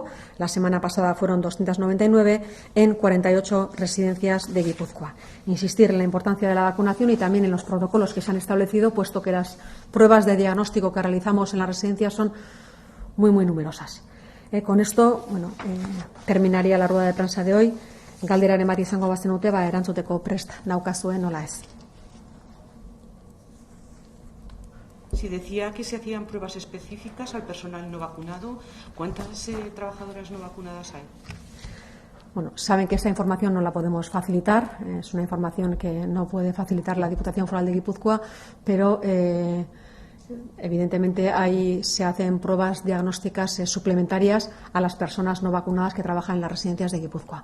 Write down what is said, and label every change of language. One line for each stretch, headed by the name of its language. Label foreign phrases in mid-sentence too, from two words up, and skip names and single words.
Spanish: La semana pasada fueron 299 en 48 residencias de Guipúzcoa. Insistir en la importancia de la vacunación y también en los protocolos que se han establecido, puesto que las pruebas de diagnóstico que realizamos en las residencias son muy numerosas. Con esto, terminaría la rueda de prensa de hoy.
Basque: Galderaren bat izango bazenute, erantzuteko prest naukazue, nola ez.
Spanish: Si decía que se hacían pruebas específicas al personal no vacunado, ¿cuántas trabajadoras no vacunadas hay? Bueno, saben que esta información no la podemos facilitar, es una información que no puede facilitar la Diputación Foral de Guipúzcoa, pero evidentemente ahí se hacen pruebas diagnósticas suplementarias a las personas no vacunadas que trabajan en las residencias de Guipúzcoa.